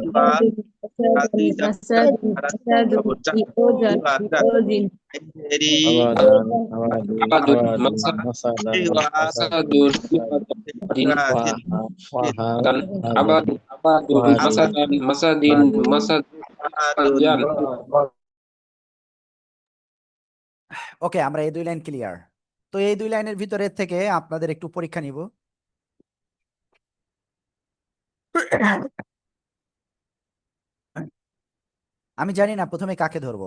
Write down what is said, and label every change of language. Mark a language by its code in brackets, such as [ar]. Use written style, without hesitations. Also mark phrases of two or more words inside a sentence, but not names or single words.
[bn] abadun masadun din dan abadun masadan masadin masadan. ওকে, আমরা এই 2 লাইন ক্লিয়ার। তো এই 2 লাইনের ভিতরে থেকে আপনাদের একটু পরীক্ষা নিব। আমি জানি না প্রথমে কাকে ধরবো।